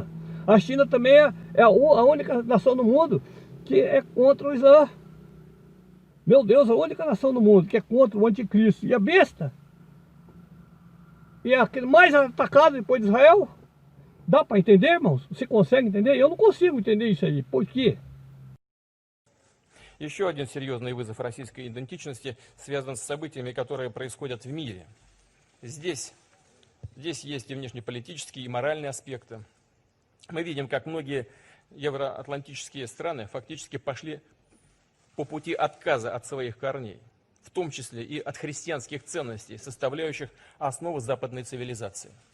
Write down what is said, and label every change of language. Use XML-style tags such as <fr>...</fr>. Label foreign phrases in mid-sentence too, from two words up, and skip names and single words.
<pt>A China também é a única nação no mundo que é contra o Islã. Meu Deus, a única nação no mundo que é contra o anticristo. E a besta? E é aquele mais atacado depois de Israel? Dá para entender, irmãos? Você consegue entender? Eu não consigo entender isso aí. Por quê?</pt> <ru>Еще один серьезный вызов российской идентичности связан с событиями, которые происходят в мире. Здесь есть и внешнеполитические, и моральные аспекты. Мы видим, как многие евроатлантические страны фактически пошли по пути отказа от своих корней, в том числе и от христианских ценностей, составляющих основу западной цивилизации.</ru>